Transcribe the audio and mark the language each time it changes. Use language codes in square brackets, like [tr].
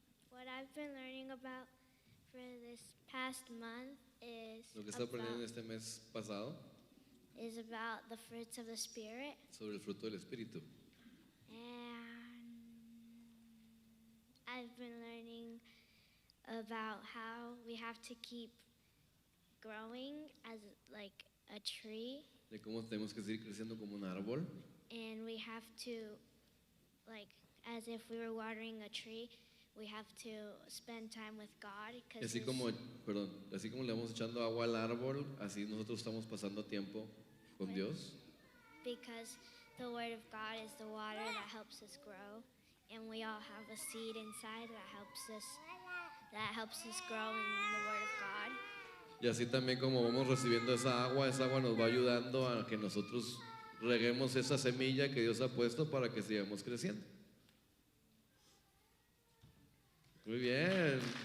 [en] What I've been learning about for this past month [es] Lo que está aprendiendo en este mes pasado [en] is about the fruits of the Spirit. [es] sobre el fruto del Espíritu. [en] And I've been learning about how we have to keep growing as like a tree, [es] De cómo tenemos que seguir creciendo como un árbol. [en] and we have to, like, as if we were watering a tree, we have to spend time with God. [es] Y así como le vamos echando agua al árbol, así nosotros estamos pasando tiempo con Dios. [en] Because the Word of God is the water that helps us grow, and we all have a seed inside that helps us grow in the Word of God. [es] Y así también como vamos recibiendo esa agua nos va ayudando a que nosotros reguemos esa semilla que Dios ha puesto para que sigamos creciendo. Muy bien.